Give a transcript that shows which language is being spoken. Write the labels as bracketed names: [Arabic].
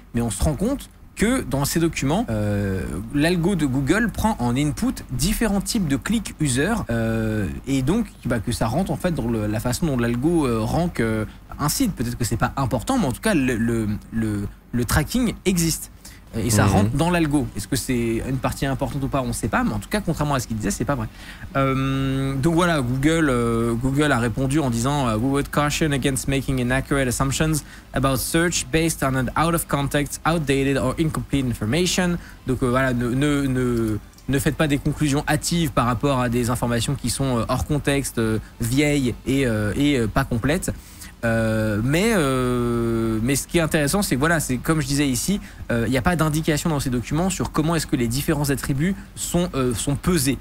[French] Mais on se rend compte que dans ces documents, l'algo de Google prend en input différents types de clics user et donc que ça rentre en fait dans la façon dont l'algo rank un site. Peut-être que c'est pas important, mais en tout cas le tracking existe. Et ça rentre dans l'algo. Est-ce que c'est une partie importante ou pas? On ne sait pas, mais en tout cas, contrairement à ce qu'il disait, c'est pas vrai. Donc voilà, Google a répondu en disant [English] We would caution against making inaccurate assumptions about search based on an out of context, outdated or incomplete information. [French] Donc voilà, ne faites pas des conclusions hâtives par rapport à des informations qui sont hors contexte, vieilles et pas complètes. Mais ce qui est intéressant, c'est que voilà, c'est comme je disais ici, il n'y a pas d'indication dans ces documents sur comment est-ce que les différents attributs sont pesés.